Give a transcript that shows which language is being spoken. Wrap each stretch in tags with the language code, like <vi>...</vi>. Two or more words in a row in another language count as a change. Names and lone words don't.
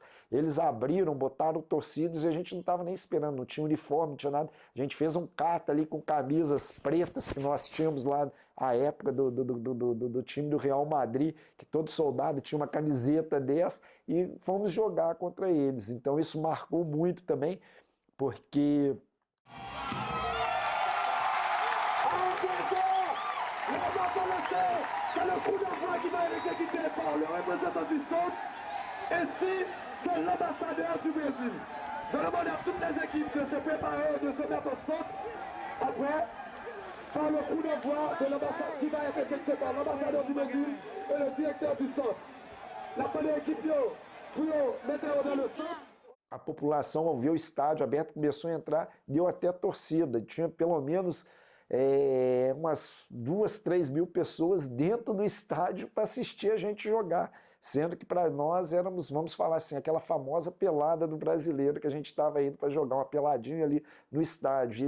<pt>Eles abriram, botaram torcidas e a gente não estava nem esperando, não tinha uniforme, não tinha nada. A gente fez um cata ali com camisas pretas que nós tínhamos lá à época do time do Real Madrid, que todo soldado tinha uma camiseta dessa, e fomos jogar contra eles. Então isso marcou muito também, porque...</pt> <fr>C'est le coup d'envoi qui va être exécuté par le représentant du centre ainsi que l'ambassadeur du Brésil. Je demande à toutes les équipes de se préparer, de se mettre au centre. Après, par le coup d'envoi de l'ambassade qui va être exécuté par l'ambassadeur du Brésil et le directeur du centre. La première équipe, mettez-vous dans le centre.</fr> <pt>A população, ao ver o estádio aberto, começou a entrar, deu até torcida. Tinha pelo menos umas 2, 3 mil pessoas dentro do estádio para assistir a gente jogar. Sendo que para nós éramos, vamos falar assim, aquela famosa pelada do brasileiro, que a gente estava indo para jogar uma peladinha ali no estádio.</pt>